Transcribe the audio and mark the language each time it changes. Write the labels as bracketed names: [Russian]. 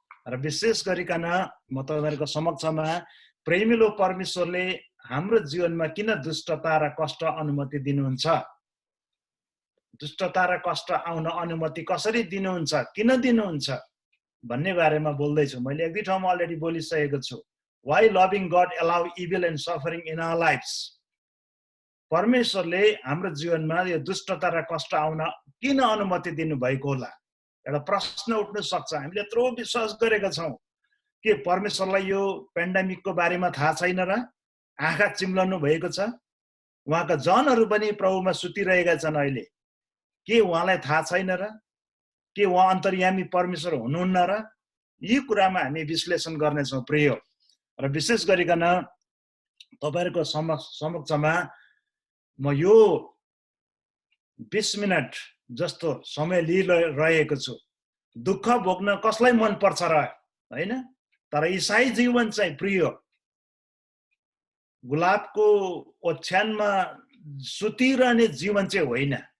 [Nepali] र विशेष गरिकन म तपाईहरुको समक्षमा प्रेमिलो परमेश्वरले हाम्रो जीवनमा किन दुष्टता र कष्ट अनुमति दिनुहुन्छ, दुष्टता र कष्ट आउन अनुमति कसरी दिनुहुन्छ, किन दिनुहुन्छ भन्ने बारेमा बोल्दैछु। मैले एक दुई ठाउँमा अलरेडी बोलिसकेको छु। [English] Why loving God allow evil and suffering in our lives? [Nepali] परमेश्वरले हाम्रो जीवनमा यो दुष्टता र कष्ट आउन किन अनुमति दिनु भएको होला? एउटा प्रश्न उठ्न सक्छ। हामीले यत्रो विश्वास गरेका छौँ के परमेश्वरलाई यो पेन्डेमिकको बारेमा थाहा छैन र? आँखा चिम्लनु भएको छ। उहाँका जनहरू पनि प्रभुमा सुतिरहेका छन् अहिले। के उहाँलाई थाहा छैन र? के उहाँ अन्तर्यामी परमेश्वर हुनुहुन्न र? यी कुरामा हामी विश्लेषण गर्नेछौँ प्रिय। र विशेष गरिकन तपाईहरुको समक्षमा म यो 20 मिनट जस्तो समय लिइरहेको छु। दुःख भोग्न कसलाई मन पर्छ र, हैन? तर ईसाई जीवन चाहिँ प्रिय गुलाबको ओछ्यानमा सुतिरहने जीवन चाहिँ होइन।